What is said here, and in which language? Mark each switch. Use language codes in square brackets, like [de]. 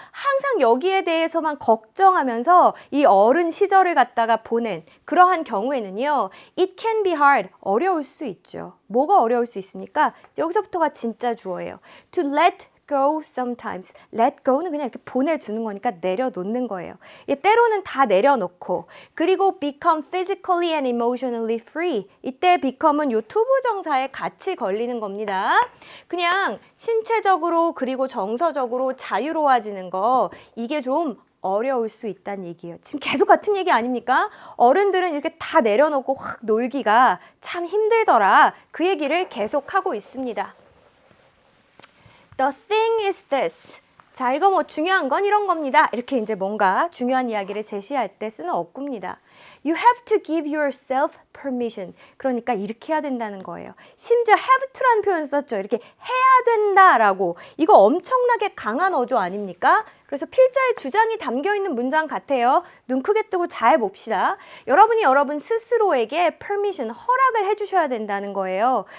[ko] 항상 여기에 대해서만 걱정하면서 이 어른 시절을 갖다가 보낸 그러한 경우에는요, [en] it can be hard, [ko] 어려울 수 있죠. 뭐가 어려울 수 있습니까? 여기서부터가 진짜 주어예요. [en] to let go sometimes. [ko] let go는 그냥 이렇게 보내주는 거니까 내려놓는 거예요. 때로는 다 내려놓고, 그리고 [en] become physically and emotionally free. [ko] 이때 become은 요 to 부정사에 같이 걸리는 겁니다. 그냥 신체적으로 그리고 정서적으로 자유로워지는 거, 이게 좀 어려울 수 있다는 얘기예요. 지금 계속 같은 얘기 아닙니까? 어른들은 이렇게 다 내려놓고 확 놀기가 참 힘들더라. 그 얘기를 계속하고 있습니다. [en] The thing is this. [ko] 자, 이거 뭐 중요한 건 이런 겁니다. 이렇게 이제 뭔가 중요한 이야기를 제시할 때 쓰는 어구입니다. [en] You have to give yourself permission. [ko] 그러니까 이렇게 해야 된다는 거예요. 심지어 have to라는 표현 썼죠. 이렇게 해야 된다라고. 이거 엄청나게 강한 어조 아닙니까? 그래서 필자의 주장이 담겨있는 문장 같아요. 눈 크게 뜨고 잘 봅시다. 여러분이 여러분 스스로에게 permission, 허락을 해주셔야 된다는 거예요.